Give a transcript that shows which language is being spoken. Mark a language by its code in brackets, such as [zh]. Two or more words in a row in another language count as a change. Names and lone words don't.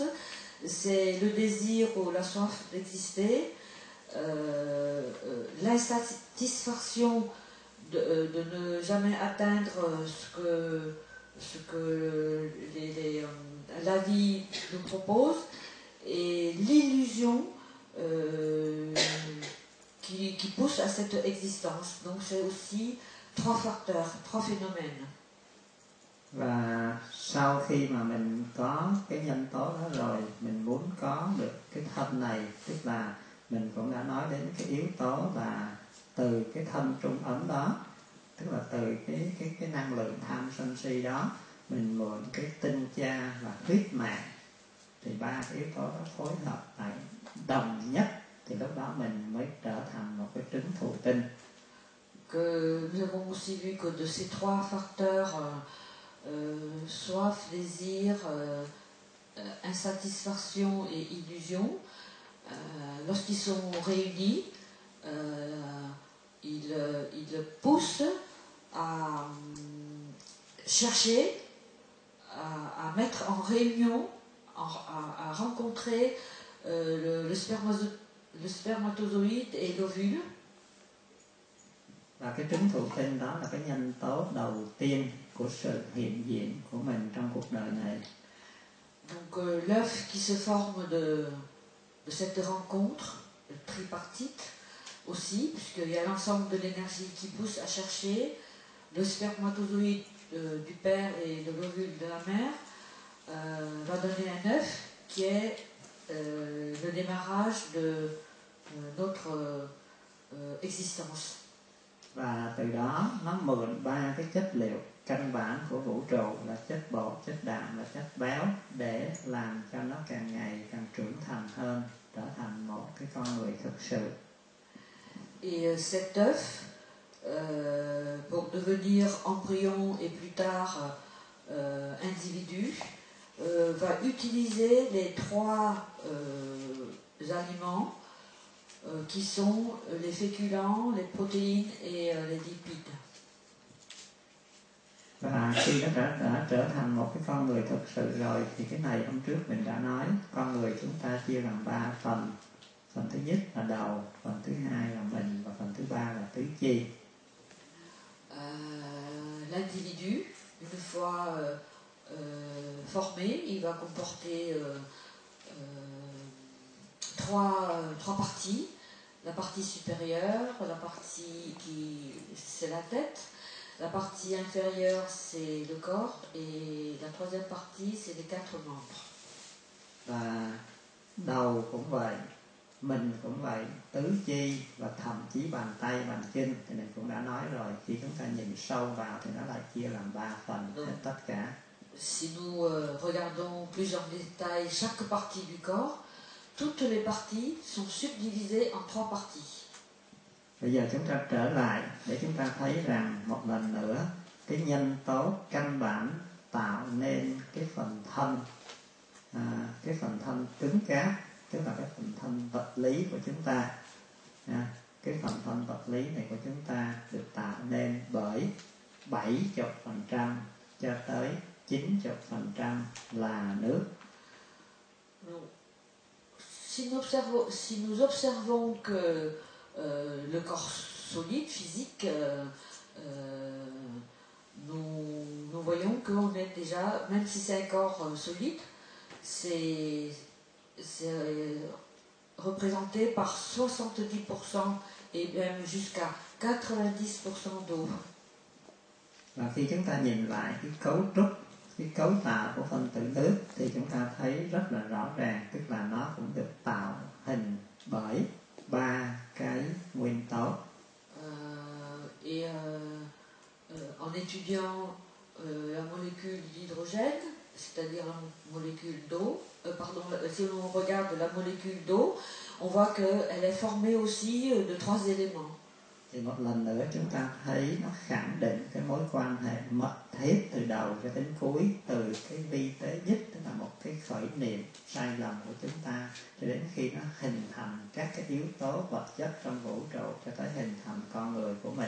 [fr] C'est le désir ou la soif d'exister, l'insatisfaction de ne jamais atteindre ce que la vie nous propose, et l'illusion qui pousse à cette existence. Donc c'est aussi trois facteurs, trois phénomènes. [vi] Và sau khi mà mình có cái nhân tố đó rồi, mình muốn có được cái thân này, tức là mình cũng đã nói đến cái yếu tố là từ cái thân trung ấm đó, tức là từ cái năng lượng tham sân si đó, mình mượn cái tinh cha và huyết mạng, thì ba cái yếu tố đó phối hợp lại đồng nhất, thì lúc đó mình mới trở thành một cái trứng thụ tinh. [fr] Que nous avons aussi vu que de ces trois facteurs, soif, désir, insatisfaction et illusion, lorsqu'ils sont réunis, ils poussent à chercher, à mettre en réunion, à rencontrer le spermatozoïde et l'ovule. [vi] Và cái trứng thụ tinh đó là cái nhân tố đầu tiên của sự hiện diện của mình trong cuộc đời này. [fr] Donc l'œuf qui se forme de cette rencontre tripartite aussi, puisqu'il y a l'ensemble de l'énergie qui pousse à chercher le spermatozoïde du père et de l'ovule de la mère, va donner un œuf qui est le démarrage de notre existence. [vi] Và từ đó nó mượn ba cái chất liệu căn bản của vũ trụ là chất bột, chất đạm và chất béo để làm cho nó càng ngày càng trưởng thành hơn, trở thành một cái con người thực sự. [fr] Et cet œuf, pour devenir embryon et plus tard individu, va utiliser les trois aliments qui sont les féculents, les protéines et les lipides. [vi] Và khi nó đã trở thành một cái con người thực sự rồi thì cái này hôm trước mình đã nói, con người chúng ta chia làm 3 phần. Phần thứ nhất là đầu, phần thứ hai là mình và phần thứ ba là tứ chi. [fr] L'individu, une fois formé, il va comporter trois parties. La partie supérieure, la partie qui c'est la tête, la partie inférieure c'est le corps et la troisième partie c'est les 4 membres. [vi] Và đầu cũng vậy, mình cũng vậy, tứ chi và thậm chí bàn tay, bàn chân thì mình cũng đã nói rồi, khi chúng ta nhìn sâu vào thì nó lại chia làm 3 phần hết tất cả. [fr] Si nous regardons plus en détail chaque partie du corps, toutes les parties sont subdivisées en 3 parties. [vi] Bây giờ chúng ta trở lại để chúng ta thấy rằng một lần nữa cái nhân tố căn bản tạo nên cái phần thân cứng cáp, tức là cái phần thân vật lý của chúng ta. Cái phần thân vật lý này của chúng ta được tạo nên bởi 70% cho tới 90% là nước. [fr] Si nous observons que le corps solide, physique, nous voyons qu'on est déjà, même si c'est un corps solide, c'est représenté par 70% et même jusqu'à 90% d'eau. [vi] Và khi chúng ta nhìn lại cái cấu trúc, cái cấu tạo của phân tử nước thì chúng ta thấy rất là rõ ràng, tức là nó cũng được tạo hình bởi 3 cái nguyên tố. [fr] En étudiant la molécule d'hydrogène, c'est-à-dire la molécule d'eau, si on regarde la molécule d'eau, on voit qu'elle est formée aussi de 3 éléments. [vi] Thì một lần nữa chúng ta thấy nó khẳng định cái mối quan hệ mật thiết từ đầu cho đến cuối, từ cái vi tế nhất, tức là một cái khởi niệm sai lầm của chúng ta, cho đến khi nó hình thành các cái yếu tố vật chất trong vũ trụ, cho tới hình thành con người của mình.